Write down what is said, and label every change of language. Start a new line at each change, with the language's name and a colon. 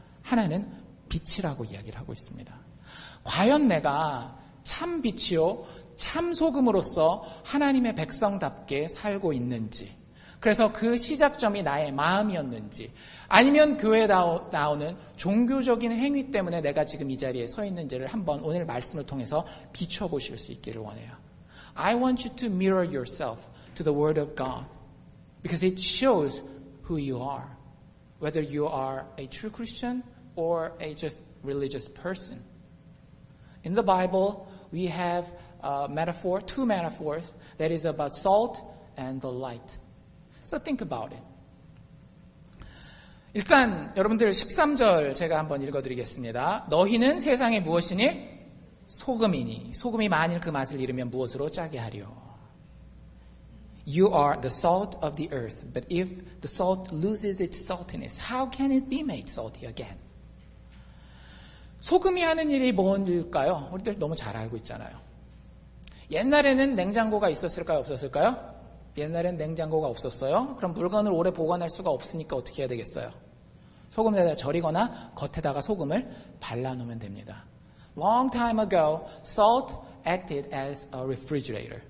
Korean: 하나는 빛이라고 이야기를 하고 있습니다. 과연 내가 참 빛이요, 참 소금으로서 하나님의 백성답게 살고 있는지, 그래서 그 시작점이 나의 마음이었는지, 아니면 교회에 나오는 종교적인 행위 때문에 내가 지금 이 자리에 서 있는지를 한번 오늘 말씀을 통해서 비춰보실 수 있기를 원해요.
English: I want you to mirror yourself to the Word of God because it shows who you are, whether you are a true Christian or a just religious person. In the Bible, we have two metaphors that is about salt and the light. So think about it.
Korean: 일단 여러분들 13절 제가 한번 읽어드리겠습니다. 너희는 세상에 무엇이니? 소금이니. 소금이 만일 그 맛을 잃으면 무엇으로 짜게 하리요?
English: You are the salt of the earth, but if the salt loses its saltiness, how can it be made salty again?
Korean: 소금이 하는 일이 뭔일까요? 우리들 너무 잘 알고 있잖아요. 옛날에는 냉장고가 있었을까요? 없었을까요? 옛날엔 냉장고가 없었어요. 그럼 물건을 오래 보관할 수가 없으니까 어떻게 해야 되겠어요? 소금에다가 절이거나 겉에다가 소금을 발라놓으면 됩니다.
English: Long time ago, salt acted as a refrigerator.